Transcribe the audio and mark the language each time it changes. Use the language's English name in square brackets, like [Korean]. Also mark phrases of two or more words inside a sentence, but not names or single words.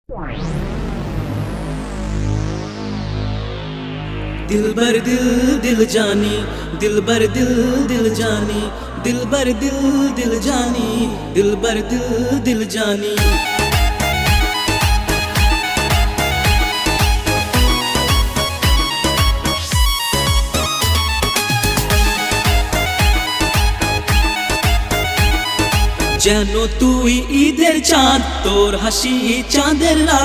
[Hindi] दिलबर दिल दिल जानी, दिलबर दिल दिल जानी, दिलबर दिल दिल जानी, दिलबर दिल दिल जानी। [Bangla] যেন তুই ঈদের চাঁদ, তোর হাসি চাঁদের রাত।